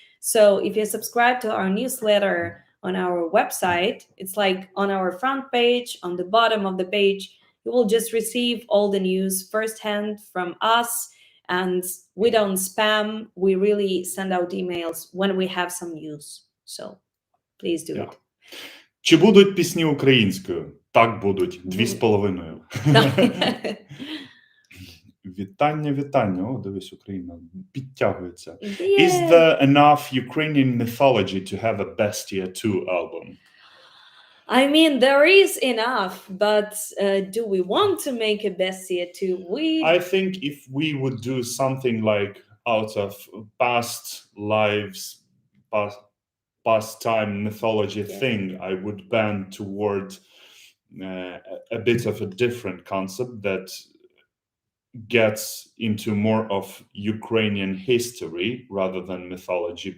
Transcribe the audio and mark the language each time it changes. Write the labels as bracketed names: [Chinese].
[English] So, if you subscribe to our newsletter, on our website, it's like on our front page, on the bottom of the page, you will just receive all the news firsthand from us. And we don't spam, we really send out emails when we have some news. So please do Yeah. it. [Ukrainian] Чи будуть пісні українською? Так будуть. 2,5. Вітання, вітання. О, дивись, Україна підтягується. [English] Is Yeah. there enough Ukrainian mythology to have a Best Year 2 album? I mean, there is enough, but do we want to make a Bestia too? I think if we would do something like out of past lives, past time mythology thing, I would bend toward a bit of a different concept that gets into more of Ukrainian history rather than mythology.